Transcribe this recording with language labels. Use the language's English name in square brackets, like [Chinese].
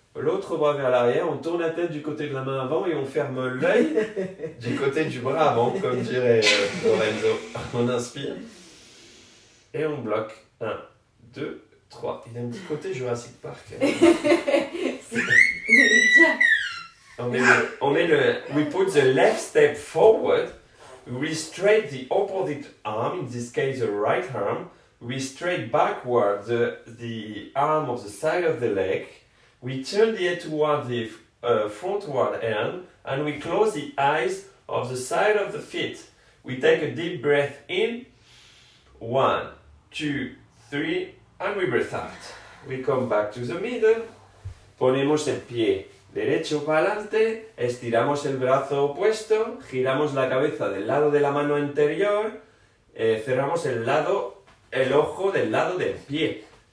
[French] L'autre bras vers l'arrière. On tourne la tête du côté de la main avant et on ferme l'œil du côté du bras avant, comme dirait Lorenzo. On inspire. Et on bloque. 1, 2, 3. Il y a un petit côté Jurassic Park. [English] We put the left step forward. We straight the opposite arm, in this case the right arm. We straight backward the arm of the side of the leg. We turn the head toward the frontward end. And we close the eyes of the side of the feet. We take a deep breath in. 1, 2, 3. And we breathe out. We come back to the middle. [Spanish] Ponemos el pie derecho para adelante, estiramos el brazo opuesto, giramos la cabeza del lado de la mano anterior, cerramos el ojo del lado del pie.